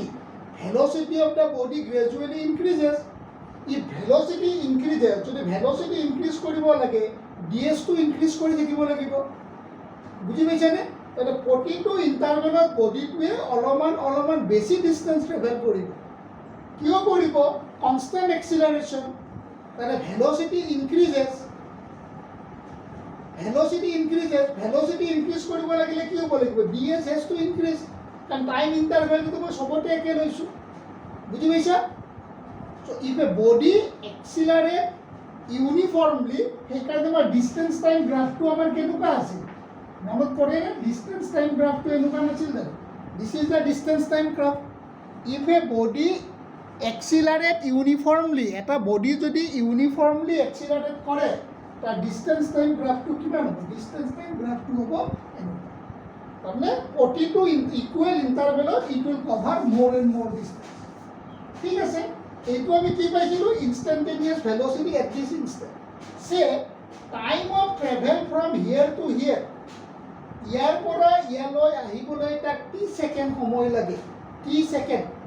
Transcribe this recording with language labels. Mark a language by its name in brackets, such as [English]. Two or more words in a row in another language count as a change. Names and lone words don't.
[English] velocity of the body gradually increases. If velocity increases, [Assamese] যদি ভেল'চিটি ইনক্ৰিজ কৰিব লাগে ডিএছটো ইনক্ৰিজ কৰি থাকিব লাগিব। বুজি পাইছেনে? তাহলে প্ৰতিটো ইণ্টাৰভেলত বডিটোৱে অলপমান বেছি [English] distance travel [Assamese] কৰিব কিয় কৰিব [English] constant acceleration [Assamese] তাহলে [English] velocity increases velocity increase [Assamese] কৰিব লাগিলে কি হ'ব লাগিব [English] ds has to increase [Assamese] কাৰণ টাইম ইন্টাৰভেলটো মই সবতে একে লৈছো বুজি পাইছা [English] so if a body accelerate uniformly [Assamese] সেইকাৰণে মই [English] distance time [Assamese] গ্ৰাফটো আমাৰ কেনেকুৱা আছিল মনত পৰে না ডিসটেন্স টাইম গ্ৰাফটো এনেকুৱা নাছিল জানো [English] this is the distance time graph if a body accelerate uniformly [Assamese] এটা বডি যদি [English] uniformly accelerate [Assamese] কৰে তা [English] distance time [Assamese] গ্রাফটো কিমান হ'ব [English] distance time [Assamese] গ্রাফটো হ'ব তাৰমানে প্ৰতিটো ইকুৱেল ইণ্টাৰভেলত [English] it will cover more and more distance [Assamese] ঠিক আছে এইটো আমি কি পাইছিলোঁ [English] instantaneous velocity at this instant say time of travel from here to here [Assamese] ইয়াৰ পৰা ইয়ালৈ আহিবলৈ তাক [English] t second [Assamese] সময় লাগে [English] t second